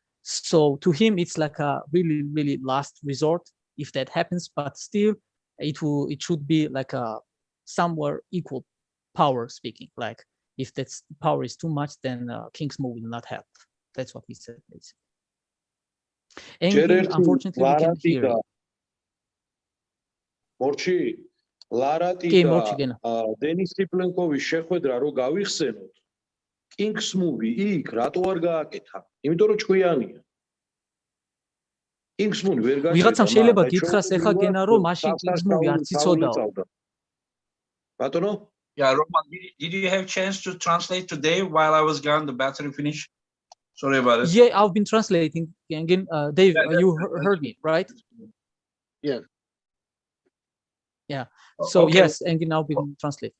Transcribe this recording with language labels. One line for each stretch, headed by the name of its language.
English: So to him, it's like a really last resort if that happens. But still, it should be like a somewhere equal power speaking. Like if that power is too much, then King's move will not help. That's what he said. Engin, unfortunately, we can hear you.
Georgian: Morchi, Larati და დენის სიპლენკოვის შეხვედრა რო გავიხსენოთ, King's movie იქ რატო არ გააკეთა? იმიტომ რომ ჭკვიანია. King's movie ვერ გაჭირდა. ვიღაცამ შეიძლება გითხრას ეხა გენა რომ მაშინ King's movie არც იცოდაო. ბატონო?
English: Yeah, Roman, did you have chance to translate today while I was gone? The battery finished. Sorry about it. Yeah, I've been translating. Again, Dave, you heard me, right? Yeah. Yeah. So Okay. yes, Engin now been translated.